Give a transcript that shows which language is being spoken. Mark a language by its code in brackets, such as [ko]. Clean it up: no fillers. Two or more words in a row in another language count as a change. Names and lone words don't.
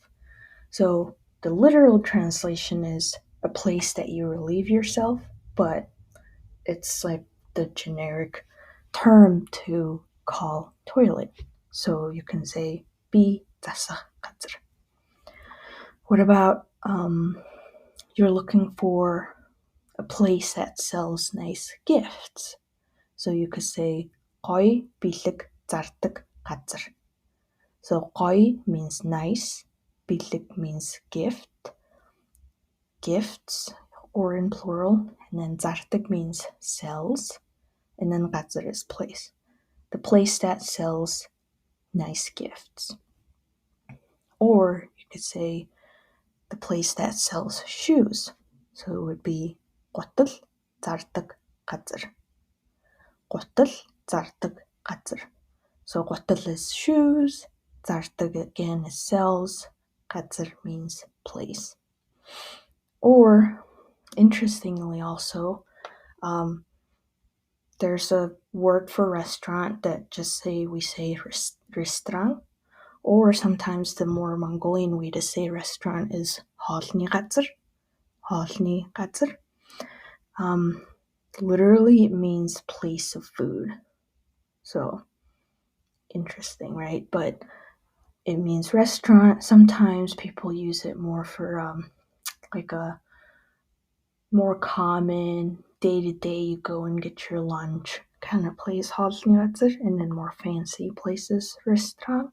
[en] So the literal translation is a place that you relieve yourself, but it's like the generic term to call toilet. So you can say [mn] бие засах газар. [en] What about you're looking for a place that sells nice gifts? So you could say [mn] гоё бэлэг зардаг газар. [en] So гоё means nice, бэлэг means gift, gifts, or in plural, and then зардаг means sells, and then газар is place. The place that sells nice gifts. Or you could say the place that sells shoes. So it would be [mn] гутал зардаг газар. гутал зардаг газар. [en] So гутал is shoes, зардаг again is sells, газар means place. Or, interestingly also, there's a word for restaurant that we say restaurant, or sometimes the more Mongolian way to say restaurant is [mn] хоолны газар. хоолны газар. [en] Literally it means place of food. So interesting, right? But it means restaurant. Sometimes people use it more for like a more common day-to-day, you go and get your lunch kind of place, and then more fancy places, restaurant.